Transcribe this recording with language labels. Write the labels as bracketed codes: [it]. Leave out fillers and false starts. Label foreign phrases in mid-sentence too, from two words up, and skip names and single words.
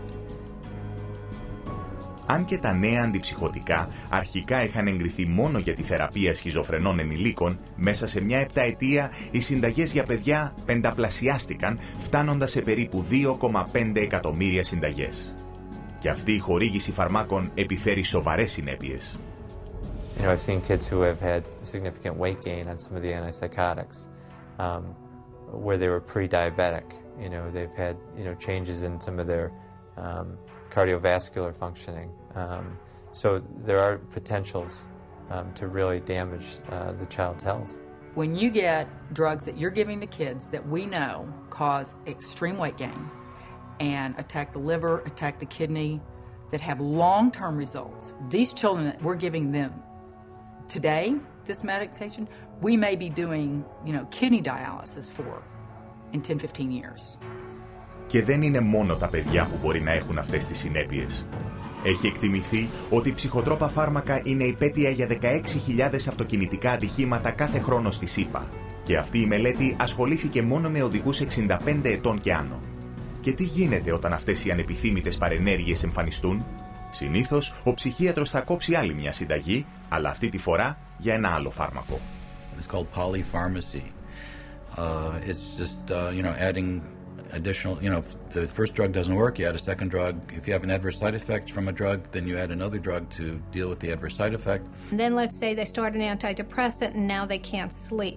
[el] Αν και τα νέα αντιψυχωτικά αρχικά είχαν εγκριθεί μόνο για τη θεραπεία σχιζοφρενών ενηλίκων, μέσα σε μια 7ετία οι συνταγές για παιδιά πενταπλασιάστηκαν, φτάνοντας σε περίπου 2,5 εκατομμύρια συνταγές. Και αυτή η χορήγηση φαρμάκων επιφέρει σοβαρές συνέπειες. [en] You know, I've seen kids who have had significant weight gain on some of the antipsychotics, where they were pre-diabetic. You know, they've had, changes in some of their cardiovascular functioning. So there are potentials to really damage the child's health. When you get drugs that you're giving to kids that we know cause extreme weight gain and attack the liver, attack the kidney, that have long-term results, these children that we're giving them today, this medication, we may be doing, kidney dialysis for in 10-15 years. [el] Και δεν είναι μόνο τα παιδιά που μπορεί να έχουν αυτές τις συνέπειες. Έχει εκτιμηθεί ότι οι ψυχοτρόπα φάρμακα είναι υπέτεια για 16.000 αυτοκινητικά ατυχήματα κάθε χρόνο στη ΣΥΠΑ. Και αυτή η μελέτη ασχολήθηκε μόνο με οδηγούς 65 ετών και άνω. Και τι γίνεται όταν αυτές οι ανεπιθύμητες παρενέργειες εμφανιστούν? Συνήθως, ο ψυχίατρος θα κόψει άλλη μια συνταγή, αλλά αυτή τη φορά για ένα άλλο φάρμακο. [en] It's called polypharmacy. It's just, adding additional, if the first drug doesn't work, you add a second drug. If you have an adverse side effect from a drug, then you add another drug to deal with the adverse side effect. And then let's say they start an antidepressant and now they can't sleep.